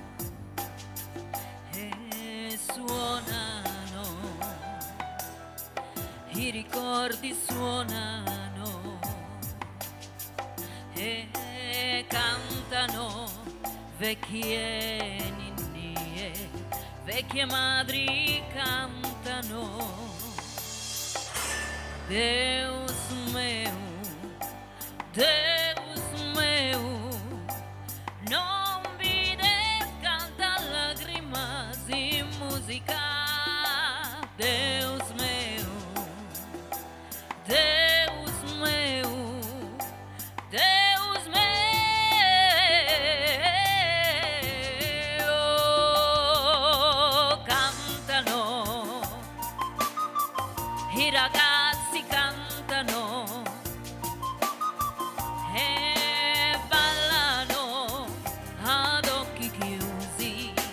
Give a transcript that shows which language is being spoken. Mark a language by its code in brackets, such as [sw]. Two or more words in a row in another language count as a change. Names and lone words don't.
[it] e suonano, i ricordi suonano e cantano, vecchie ninnie, vecchie madri cantano. [sc] Deus meu, Deus meu, non vides canta [es] lágrimas y música. [sc] Deus meu, Deus meu, Deus meu, [it] cantano, i ragazzi cantano e ballano ad occhi chiusi,